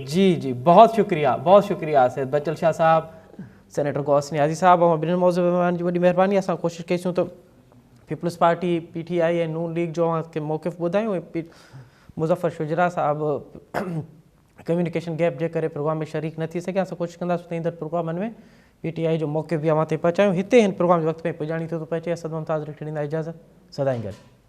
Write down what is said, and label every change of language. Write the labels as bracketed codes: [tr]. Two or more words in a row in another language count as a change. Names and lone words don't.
[ur] جی جی بہت شکریہ, بہت شکریہ سید بچل شاہ صاحب, سینیٹر غوث نیازی صاحب. [sd] اور بن موضوع جی وڈی مہربانی. اصل کوشش کیسوں تو پیپلز پارٹی پی ٹی آئی نون لیگ جو کے موقف بدھائیں. مظفر شجرا صاحب کمیونیکیشن گیپ جے کرے پروگرام میں شریک نہ تھی سکے. اصل کوشش کندا ईंदड़ प्रोग्रामनि में पी टी आई जो मौक़िफ़ भी अवां ते पहुचायूं. हिते हिन प्रोग्राम जे वक़्त में पुॼाणी थो पहुचे. असद मुमताज़ खे ॾींदा इजाज़त. सदाईं गॾु.